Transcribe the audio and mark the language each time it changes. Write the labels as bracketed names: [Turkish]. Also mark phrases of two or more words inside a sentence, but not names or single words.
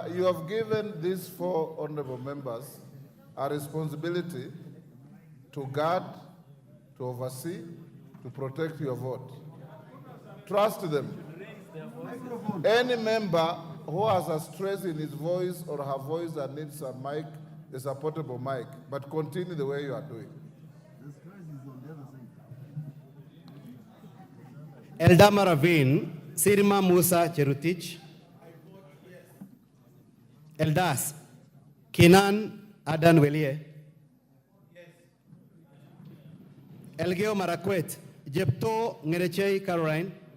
[English] You have given these 4 honorable members a responsibility to guard, to oversee, to protect your vote. Trust them. Any member who has a stress in his voice or her voice that needs a mic, is a portable mic, but continue the way you are doing. Eldama Ravine Sirma Musa Cherutich. Eldas Kinan Adan Welie. Elgeo Marakwet Jepto Ngerechei Caroline.